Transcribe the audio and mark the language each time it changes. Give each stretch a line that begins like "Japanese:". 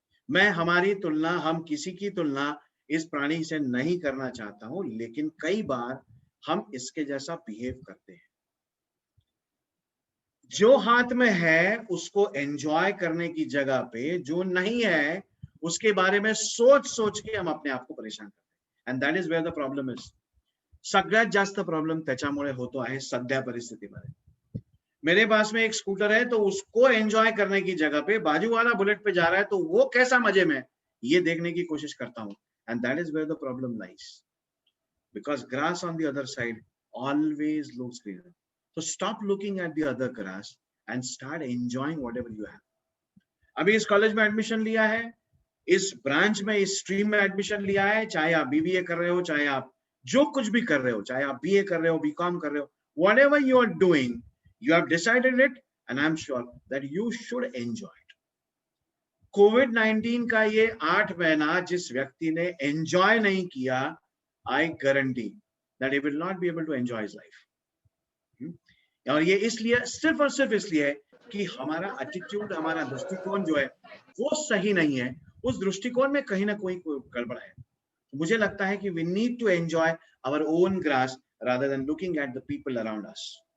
Hindi: मैं हमारी तुलना, हम किसी की तुलना इस प्राणी से नहीं करना चाहता हूं, लेकिन कई बार हम इसके जैसा बिहेव करते हैं। जो हाथ में है उसको एंजॉय करने की जगह पे जो नहीं है उसके बारे में सोच सोच के हम अपने आप को परेशान करते हैं,
English: And that is where the problem is.
Marathi: सगळ्यात जास्त प्रॉब्लेम त्याच्यामुळे होतो आहे सध्या परिस्थितीमध्ये।
Hindi: मेरे पास में एक स्कूटर है, तो उसको एंजॉय करने की जगह पे बाजू वाला बुलेट पे जा रहा है, तो वो कैसा मजे में, ये देखने की कोशिश करता हूं,
English: And that is where the problem lies, because grass on the other side always looks greener. So stop looking at the other grass and start enjoying whatever you have.
Hindi: अभी इस कॉलेज में एडमिशन लिया है, इस branch में, इस stream में admission लिया है, चाहे आप बीबीए कर रहे हो, चाहे आप जो कुछ भी कर रहे हो, चाहे आप बीए कर रहे हो, बीकॉम कर रहे हो,
English: whatever you are doing, you have decided it and I'm sure that you should enjoy it.
Hindi: कोविड-19 का ये 8 महीना जिस व्यक्ति ने एंजॉय नहीं किया,
English: I guarantee that he will not be able to enjoy his life.
Hindi: और ये इसलिए, सिर्फ और सिर्फ इसलिए कि हमारा एटीट्यूड, हमारा दृष्टिकोण जो है वो सही नहीं है। उस दृष्टिकोण में कहीं ना कोई गड़बड़ है। मुझे लगता है कि
English: We need to enjoy our own grass rather than looking at the people around us.